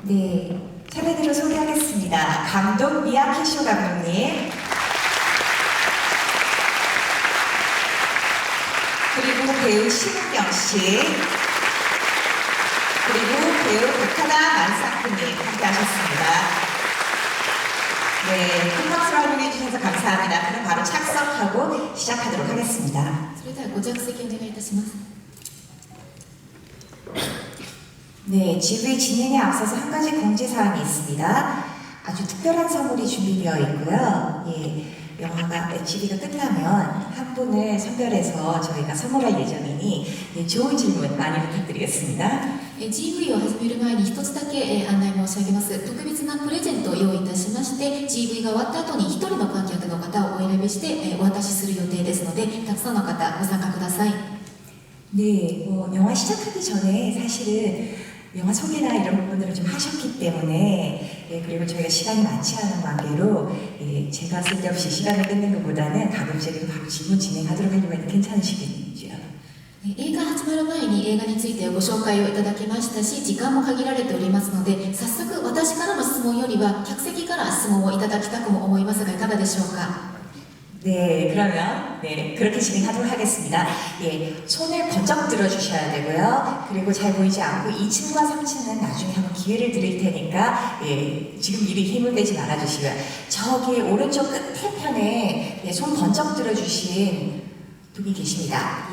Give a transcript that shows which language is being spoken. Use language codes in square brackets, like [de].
[ko] 네, 차례대로 소개하겠습니다. 감독 미야키쇼 감독님, 그리고 배우 신은경 씨, 그리고 배우 도카나 만사쿠님 함께하셨습니다. 네, 큰 박수로 환영해 주셔서 감사합니다. 그럼 바로 착석하고 시작하도록 하겠습니다. [ja] それではご着席お願いいたします。 [ko] 네, GV 진행에 앞서서 한 가지 공지사항이 있습니다. 아주 특별한 선물이 준비되어 있고요. 예, 영화가 GV가 끝나면 한 분을 선별해서 저희가 선물할 예정이니 예, 좋은 질문 많이 부탁드리겠습니다. [ja] GV を始める前に一つだけ案内申し上げます。特別なプレゼントを用意いたしまして、GV が終わった後に一人の観客の方をお選びしてお渡しする予定ですので、たくさんの方ご参加ください。 [ko] 네, 영화 시작하기 전에 사실은 영화 소개나 이런 부분들을 좀 하셨기 때문에 예, 그리고 저희가 시간이 많지 않은 관계로 예, 제가 쓸데없이 시간을 끊는 것보다는 가급적이면 바로 질문 진행하도록 하려고 하니 괜찮으시겠죠? [ja] 映画始まる前に映画についてご紹介をいただきましたし、時間も限られておりますので、早速私からの質問よりは客席から質問をいただきたくも思いますがいかがでしょうか。 [ko] 네, 그러면 네, 그렇게 진행하도록 하겠습니다. 예, 손을 번쩍 들어주셔야 되고요. 그리고 잘 보이지 않고 2층과 3층은 나중에 한번 기회를 드릴 테니까 예, 지금 미리 힘을 빼지 말아주시고요. 저기 오른쪽 끝에 편에 예, 손 번쩍 들어주신 분이 계십니다.